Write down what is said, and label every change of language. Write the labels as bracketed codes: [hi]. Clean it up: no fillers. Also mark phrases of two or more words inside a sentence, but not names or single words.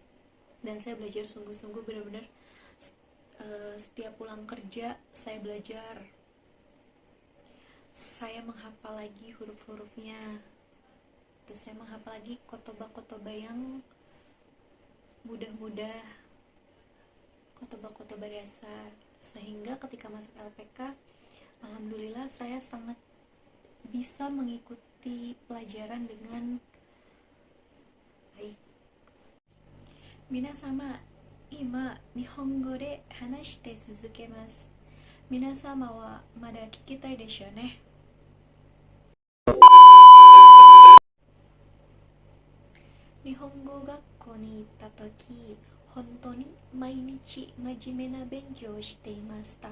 [id] Dan saya belajar sungguh-sungguh, benar-benar Setiap pulang kerja saya belajar, saya menghafal lagi huruf-hurufnya, terus saya menghafal lagi kotoba-kotoba yang mudah-mudah, kotoba-kotoba dasar, sehingga ketika masuk LPK alhamdulillah saya sangat bisa mengikuti pelajaran dengan baik. [ja] 皆様、今日本語で話し続けます. 皆様はまだ聞きたいでしょうね? 日本語学校に行った時、本当に毎日真面目な勉強をしていました.